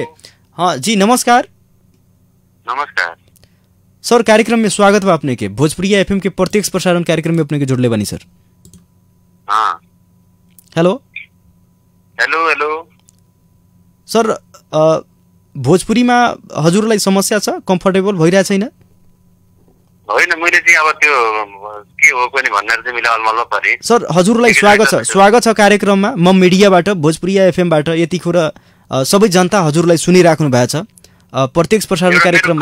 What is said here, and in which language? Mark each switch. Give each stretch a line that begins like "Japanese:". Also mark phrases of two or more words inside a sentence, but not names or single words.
Bhojpuri: हाँ जी नमस्कार। नमस्कार सर, कार्यक्रम में स्वागत बा अपने के। भोजपुरी एफएम के प्रत्यक्ष प्रसारण कार्यक्रम में अपने के जुड़ले बानी सर। हाँ हेलो हेलो हेलो
Nepali: सर, भोजपुरी में हजुरलाई समस्या छ, कम्फर्टेबल भइरहेको छैन? होइन, मैले चाहिँ अब त्यो के हो पनि भनेर चाहिँ मैले अलमल्ल परेँ। सर हजुरलाई स्वागत छ कार्यक्रममा। म मिडियाबाट, भोजपुरी एफएमबाट यतिखेर सबै जनता हजुरलाई सुनिराख्नु भएको छ प्रत्यक्ष प्रसारण कार्यक्रममा।